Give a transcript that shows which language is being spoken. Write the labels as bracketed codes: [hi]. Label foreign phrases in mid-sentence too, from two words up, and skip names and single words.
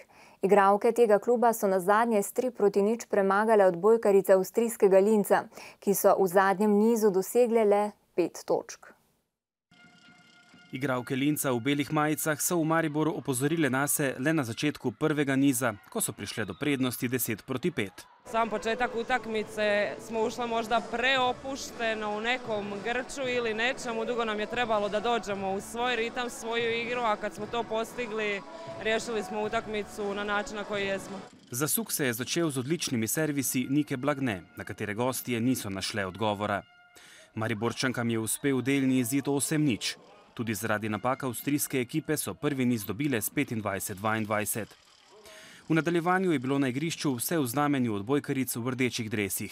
[sl] Igralke tega kluba so nazadnje s 3-0 premagale odbojkarice avstrijskega Linza, ki so v zadnjem nizu dosegle le 5 točk. Igralke Linca v belih majicah so v Mariboru opozorile nase le na začetku prvega niza, ko so prišle do prednosti 10-5. [hr] Sam početak utakmice smo ušle možda preopušteno u nekom grču ili nečemu. Dugo nam je trebalo da dođemo u svoj ritam, svoju igru, a kad smo to postigli, riješili smo utakmicu na način na koji jesmo. [sl] Zasuk se je začel z odličnimi servisi Nike Blagne, na katere gostje niso našle odgovora. Mariborčankam je uspel delni izid 8-0. Tudi zaradi napaka avstrijske ekipe so prvi niz dobile s 25-22. V nadaljevanju je bilo na igrišču vse v znamenju odbojkaric v rdečih dresih.